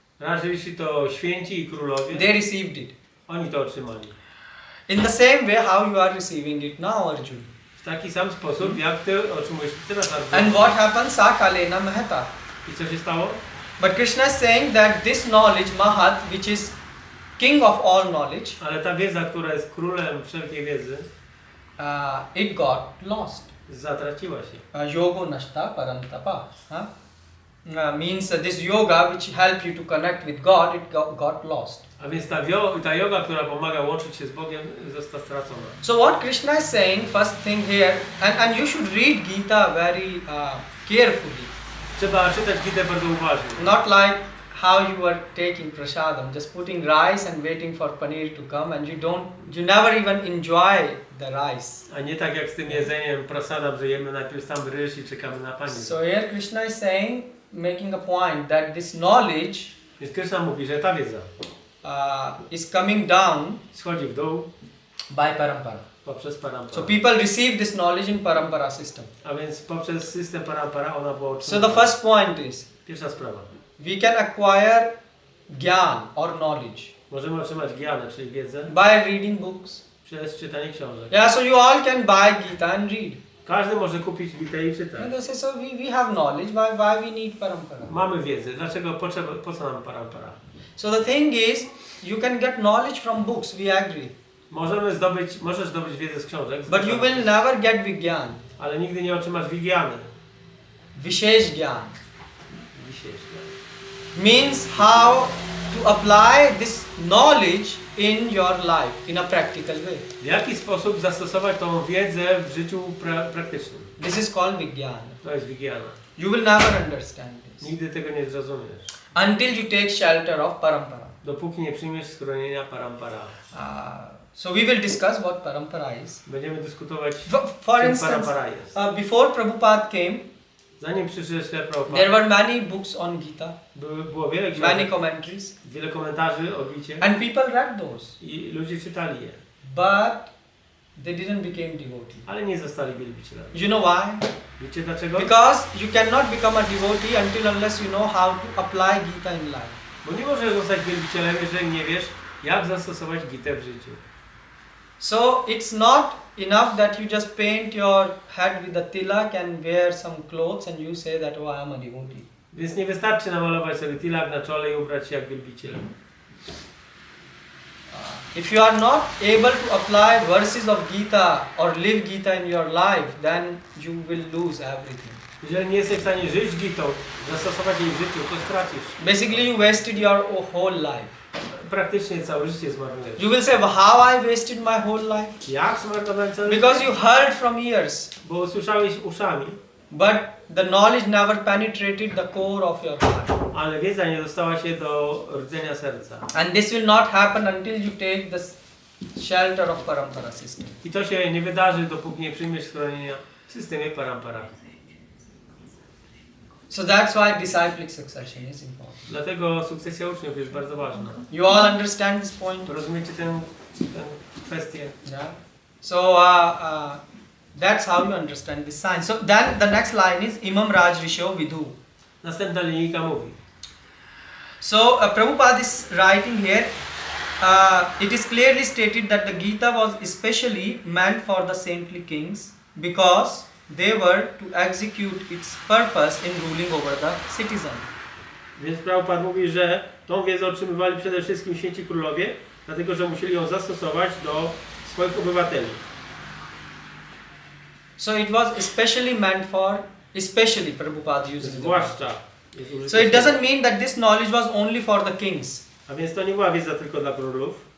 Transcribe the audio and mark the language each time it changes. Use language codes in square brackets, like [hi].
[pl] Rażysi to święci i królowie. [en] They received it. [pl] Oni to otrzymali. [en] In the same way how you are receiving it now, Arjun. [pl] W taki sam sposób, jak ty otrzymujesz teraz Arjuna. [en] And what happens? [sa] Sakalena Mahata. [pl] I co się stało? [en] But Krishna is saying that this knowledge, Mahat, which is king of all knowledge, [pl] Ale ta wiedza, która jest królem wszelkiej wiedzy, [en] it got lost. [pl] zatraciła się. [sa] Yogo nashta parantapa. Huh? [en] means this yoga which help you to connect with God, it got lost. [pl] A więc ta yoga, która pomaga łączyć się z Bogiem, została stracona. [en] So what Krishna is saying, first thing here, and you should read Gita very carefully. [pl] Trzeba czytać Gitę bardzo uważnie. [en] Not like how you are taking prasadam, just putting rice and waiting for paneer to come, and you never even enjoy the rice. [pl] A nie tak jak z tym jedzeniem prasadam, że jemy najpierw sam ryż i czekamy na Panię. [en] So here Krishna is saying, making a point that this knowledge [pl] Więc Krishna mówi, że ta wiedza [en] is coming down [pl] schodzi w dół [en] by parampara. [pl] poprzez parampara. [en] So people receive this knowledge in parampara system. [pl] A więc poprzez system parampara ona była [en] So the first point is, [pl] Pierwsza sprawa. [en] we can acquire gyan or knowledge [pl] Możemy otrzymać gyanę, czyli wiedzę, [en] by reading books. [pl] przez czytanie książek. [en] Yeah, so you all can buy Gita and read. [pl] Każdy może kupić Gitę i czytać. [en] And they say, so we have knowledge, why we need parampara? [pl] Mamy wiedzę. Dlaczego po co nam parampara? [en] So the thing is, you can get knowledge from books, we agree. [pl] Możesz zdobyć wiedzę z książek, [en] But you will never get Vigyan, [pl] ale nigdy nie otrzymasz wigiany. [hi] Vishesh Gyan. [pl] Dzisiejszy. [en] Means how to apply this knowledge in your life in a practical way. [pl] W jaki sposób zastosować tą wiedzę w życiu praktycznym? [en] This is called Vigyan. [pl] To jest wigiana. [en] You will never understand this [pl] Nigdy tego nie zrozumiesz. [en] until you take shelter of parampara. [pl] Dopóki nie przyjmiesz schronienia parampara. [en] So we will discuss what parampara is. [pl] Będziemy dyskutować, [en] For [pl] czym [en] instance, [pl] parampara jest. [en] before Prabhupada came, [pl] Zanim przyszedł Śle [en] there [pl] Prabhupada, [en] were many books on Gita, [pl] było wiele [en] many [pl] książek, [en] commentaries, [pl] wiele komentarzy o Gicie [en] and people read those, [pl] i ludzie czytali je, [en] but they didn't become devotee. [pl] ale nie zostali wielbicielami. [en] You know why? [pl] Wiecie dlaczego? [en] Because you cannot become a devotee unless you know how to apply Gita in life. [pl] Bo nie możesz zostać wielbicielem, jeżeli nie wiesz, jak zastosować Gitę w życiu. [en] So it's not enough that you just paint your head with a tilak and wear some clothes and you say that, oh, I am a devotee. [pl] Więc nie wystarczy namalować sobie tilak na czole i ubrać się jak wielbiciel. [en] If you are not able to apply verses of Gita or live Gita in your life, then you will lose everything. [pl] Jeżeli nie jesteś w stanie żyć Gitą, zastosować jej w życiu, to stracisz. [en] Basically, you wasted your whole life. [pl] Praktycznie całe życie zmarnujesz. [en] You will say, well, how I wasted my whole life? [pl] Jak zmarnowałem całe życie? [en] Because you heard from ears, [pl] Bo usłyszałeś uszami, [en] but the knowledge never penetrated the core of your heart. [pl] ale wiedza nie dostała się do rdzenia serca. [en] And this will not happen until you take the shelter of parampara system. [pl] I to się nie wydarzy, dopóki nie przyjmiesz schronienia w systemie parampara. [en] So that's why disciplic succession is important. [pl] Dlatego sukcesja uczniów jest bardzo ważna. [en] You all understand this point? [pl] Rozumiecie tę kwestię? [en] Yeah. So that's how you understand this sign. So then the next line is [sa] Imam Raj Risho Vidhu. [pl] Następna linijka mówi. [en] So Prabhupada is writing here, it is clearly stated that the Gita was especially meant for the saintly kings because they were to execute its purpose in ruling over the citizen. [pl] Więc Prabhupada mówi, że tą wiedzę otrzymywali przede wszystkim święci królowie, dlatego że musieli ją zastosować do swoich obywateli. [en] So it was especially meant for, especially Prabhupada uses the word. [pl] Zwłaszcza. [en] So it doesn't mean that this knowledge was only for the kings. [pl] A więc to nie była wiedza tylko dla królów.